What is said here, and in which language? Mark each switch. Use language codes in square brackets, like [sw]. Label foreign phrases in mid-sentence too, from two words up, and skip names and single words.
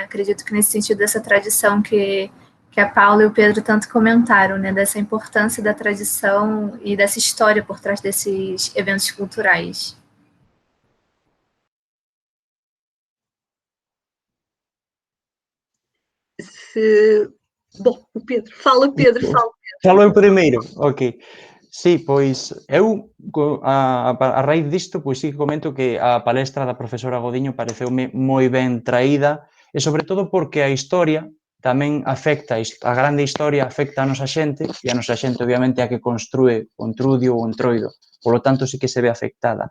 [pt] Acredito que nesse sentido dessa tradição que a Paula e o Pedro tanto comentaram, né, dessa importância da tradição e dessa história por trás desses eventos culturais. Bom, o Pedro. Fala, Pedro, fala. [gl] Falo eu primeiro, ok. Sí, pois eu, a raíz disto, pois sí que comento que a palestra da profesora Godiño pareceume moi ben traída e sobre todo porque a historia tamén afecta, a grande historia afecta a nosa xente e a nosa xente obviamente a que construe o entrudio ou o entroido, polo tanto sí que se ve afectada.